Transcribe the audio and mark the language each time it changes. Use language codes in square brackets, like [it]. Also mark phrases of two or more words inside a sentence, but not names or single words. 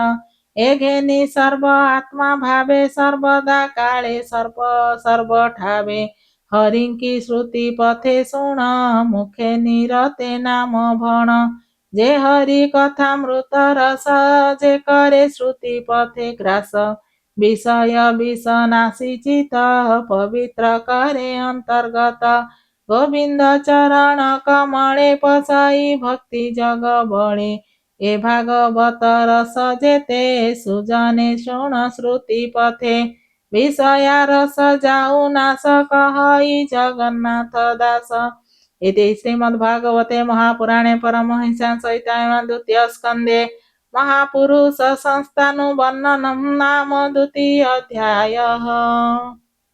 [or] ଏ ଘେନି ସର୍ବ ଆତ୍ମା ଭାବେ ସର୍ବଦା କାଳେ ସର୍ବଠାବେ। ହରିଙ୍କି ଶ୍ରୁତି ପଥେ ଶୁଣ ମୁଖେ ନିରତେ ନାମ ଭଣ। ଯେ ହରି କଥା ମୃତ ରସ ଯେ କରେ ଶ୍ରୁତି ପଥେ ଗ୍ରାସ। ବିଷୟ ବିଷନାଶୀ ଚିତ ପବିତ୍ର କରେ ଅନ୍ତର୍ଗତ ଗୋବିନ୍ଦ ଚରଣ କମଳେ ପସାଇ ଭକ୍ତି ଜଗ ବଳେ ଏ ଭାଗବତ ରସ ଜେତେ ସୁଜନେ ଶୁଣ ଶ୍ରୁତି ପଥେ ବିଷୟା ରସ ଜାଉ ନାସ କହଇ ଜଗନ୍ନାଥ ଦାସ। [sa] इति श्रीमद्भागवते महापुराणे परमहंस्यां संहितायां द्वितीय स्कन्धे महापुरुष संस्थानुवर्णनं नाम द्वितीयोऽध्यायः।